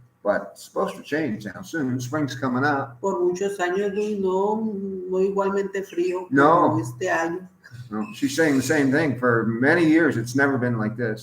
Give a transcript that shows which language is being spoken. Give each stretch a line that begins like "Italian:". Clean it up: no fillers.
English: But it's supposed to change now soon. Spring's coming up.
Spanish: Por muchos años no igualmente frío No. este año.
English: No, she's saying the same thing. For many years, it's never been like this.